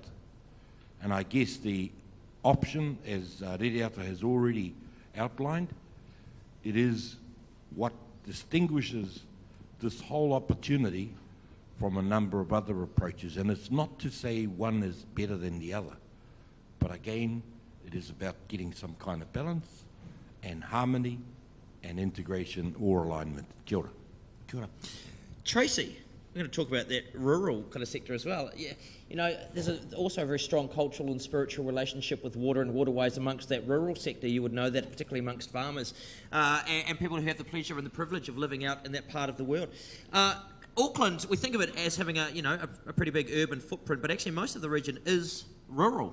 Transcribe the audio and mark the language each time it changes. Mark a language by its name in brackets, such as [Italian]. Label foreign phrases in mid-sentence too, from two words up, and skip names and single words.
[English] And I guess the option, as Ririata has already outlined, it is what distinguishes this whole opportunity from a number of other approaches. And it's not to say one is better than the other, but again, it is about getting some kind of balance and harmony and integration or alignment. [Māori] Kia ora. Kia ora. [English] Tracy, we're going to talk about that rural kind of sector as well. Yeah, there's also a very strong cultural and spiritual relationship with water and waterways amongst that rural sector. You would know that, particularly amongst farmers and people who have the pleasure and the privilege of living out in that part of the world. Auckland, we think of it as having a pretty big urban footprint, but actually most of the region is rural.